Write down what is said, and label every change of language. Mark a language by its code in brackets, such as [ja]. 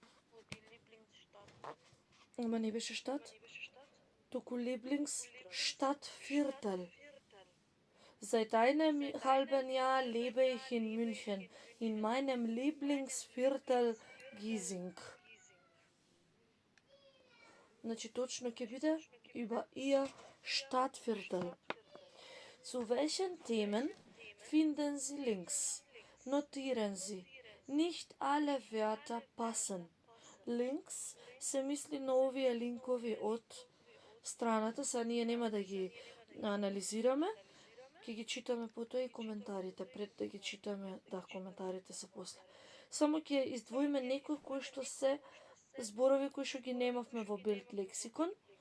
[de] Vor die Lieblingsstadt. [mk] Ама не беше штат? Туку Lieblingsstadtviertel. [de] Seit einem halben Jahr lebe ich in München, in meinem Lieblingsviertel Giesing. [mk] Значи точно ќе биде [de] über ihr Stadtviertel. Zu welchen Themen finden Sie Links? Notieren Sie. Nicht alle Wörter passen. [mk] Links се мисли на овие линкови од страната, са ние нема да ги анализираме, ќе ги читаме потоа и коментарите, пред да ги читаме, да, коментарите се после. Само ќе издвоиме некои кои што се зборови кои што ги немавме во Bild лексикон.